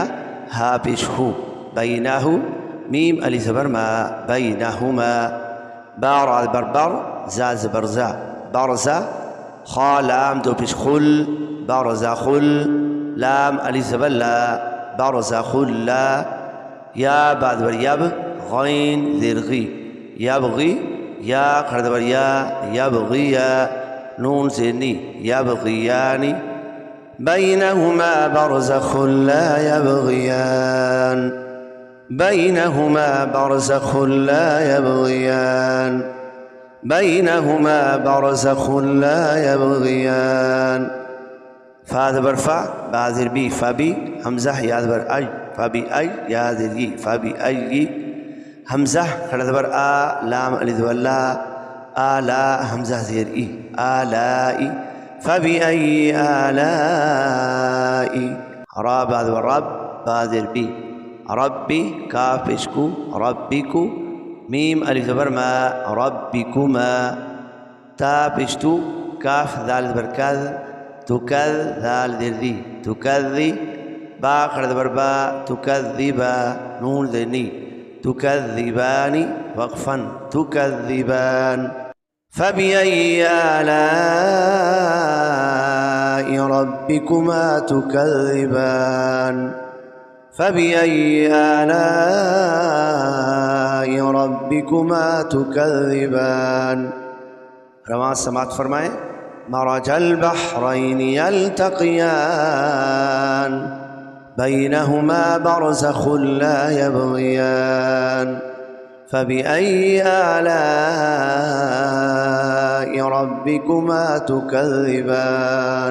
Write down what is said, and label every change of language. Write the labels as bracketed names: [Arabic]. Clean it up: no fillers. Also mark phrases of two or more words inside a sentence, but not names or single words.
[Urdu] ہا پیش ہو، بینہ، میم علی زبر ما، بینہما، با را زبر بر، زا زبر زا، برزا، خا لام دو پیش خل، برزا خل، لام علی زبر لا، برزا خلا، یا با زبر یب، غین زیر غی، یبغی، یا کھڑبر یا، یبغیا، نون زیرنی، یبغیانی، [Arabic] بینہما برزخ لا یبغیان، بینہما برزخ لا یبغیان، بینہما برزخ لا یبغیان، [Urdu] فا زبر فا، با زیر بی، فبی، حمزہ یا زبر اج، فبی اج، یا زیر ی، فبی اج، حمزہ کھڑا زبر آ، لام علی زبر لا، آلا، حمزہ زیر ای، آلائی، فبی ای آلائی، را با زبر رب، با زیر بی، ربی، کاف پیشکو، ربکو، میم علی زبر ما، ربکما، تا پیشتو، کاف ذال زبر کذ، تکذ، ذال زیر دی، تکذی، با کھڑا زبر با، تکذبا، نون زینی، تکذبانی، وقفا، تکذبان، [Arabic] فبأي آلاء ربكما تكذبان، فبأي آلاء ربكما تكذبان۔ [Urdu] رواں سماعت فرمائیں۔ [Arabic] مرج البحرین یلتقیان، بینہما برزخ لا یبغیان، فبأي آلاء ربكما تكذبان۔